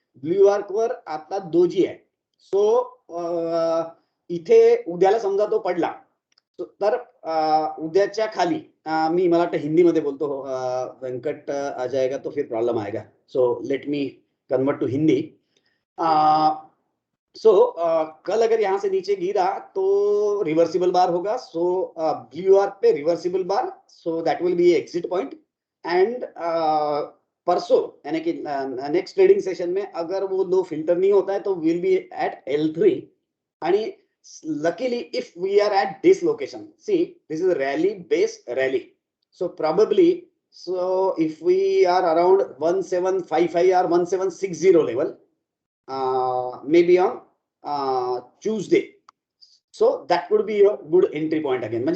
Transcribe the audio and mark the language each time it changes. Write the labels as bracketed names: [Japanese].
[Marathi] Blue आर्कवर आता doji आहे. So इथे उद्याला समजा तो पडला तर उद्याच्या खाली मी, मला वाटतं हिंदीमध्ये बोलतो, [Hindi] वेंकट आ जाएगा तो फिर प्रॉब्लम आएगा. [English] So let me convert to Hindi. [Hindi] कल अगर यहाँ से नीचे गिरा तो रिवर्सिबल बार होगा. [English] So blue arc पे reversible bar, so that will be exit point. [Hindi] And परसों यानी कि नेक्स्ट ट्रेडिंग सेशन में अगर वो लो फिल्टर नहीं होता है तो [English] will be at [Hindi] L3. [English] आणि luckily if we are at this location, see this is a rally base rally, so probably, so if we are around 1755 or 1760 level, maybe on Tuesday, so that would be a good entry point again.